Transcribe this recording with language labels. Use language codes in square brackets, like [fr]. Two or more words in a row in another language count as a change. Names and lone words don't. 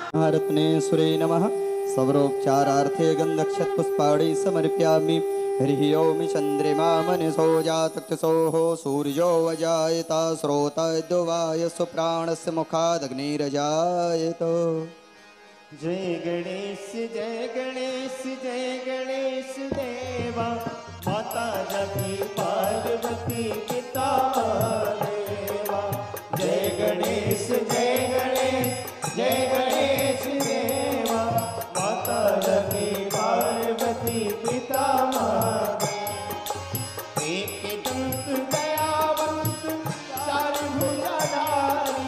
[sa] महारत्नेश्वरे नमः। सवरोपचारार्थे गन्धक्षतपुष्पाणि समर्पयामि। हरिः ओम चन्द्रमा मनसो जातक्षसोः सूर्यो अजायत श्रोतद्वाय सुप्राणस्य मुखादग्निरजायत। [hi] जय गणेश जय गणेश जय गणेश देवा माता जगती पार्वती पिता देवा। जय गणेश जय गणेश जय गणेश देवा माता जगती पार्वती पिता एक दंत दयावंत चार भुजाधारी।